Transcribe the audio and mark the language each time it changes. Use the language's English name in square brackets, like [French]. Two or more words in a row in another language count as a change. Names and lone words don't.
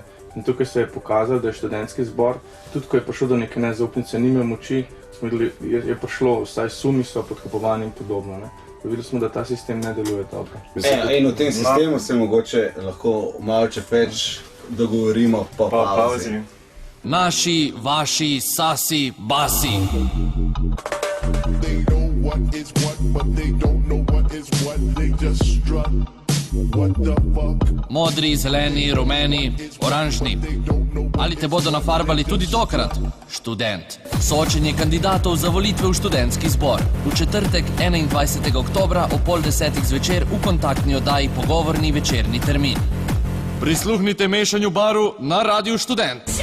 [Slovenian] In tukaj se je pokazalo, da je študentski zbor, tudi ko je prišlo do neke nezaupnice, ni imel moči, je prišlo, vsaj sumi so podkupovani in podobno, ne? Videli smo, da ta sistem ne deluje dobro. In v tem sistemu se mogoče lahko malce več dogovorimo po pauzi. Naši, vaši, sasi, basi. [English] They know what is what, but they don't know what is what. They just strut. What the fuck? [Slovenian] Modri, zeleni, rumeni, oranžni. Ali te bodo nafarbali tudi tokrat? Študent. Soočenje kandidatov za volitve v študentski zbor. V četrtek 21. oktobra ob 9:30 zvečer v kontaktni oddaji Pogovorni večerni termin. Prisluhnite mešanju baru na Radiu Študent.